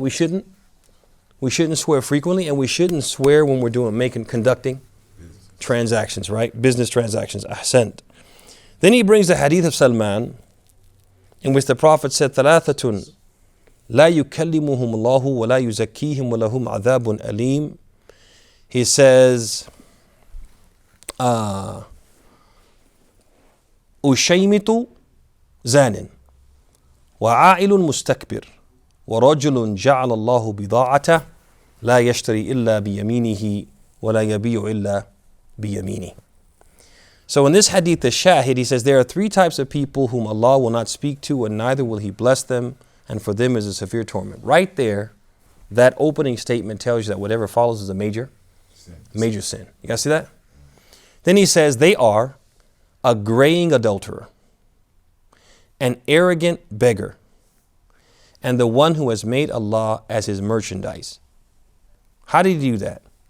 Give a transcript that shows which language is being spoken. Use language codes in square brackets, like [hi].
[en] We shouldn't swear frequently, and we shouldn't swear when we're conducting transactions, right? Business transactions. Ahsant. Then he brings the hadith of Salman, in which the Prophet said, [ar] ثلاثة لا يكلمهم الله ولا يزكيهم ولهم عذاب أليم. [en] He says, [ar] أشيمت زان وعائل مستكبر ورجل جعل الله بضاعته لا يشتري إلا بيمينه ولا يبيع إلا بيمينه. [en] So in this hadith, the shahid, he says, there are 3 types of people whom Allah will not speak to, and neither will He bless them, and for them is a severe torment. Right there, that opening statement tells you that whatever follows is a major sin. You guys see that? Then he says, they are a graying adulterer, an arrogant beggar, and the one who has made Allah as his merchandise. How did he do that?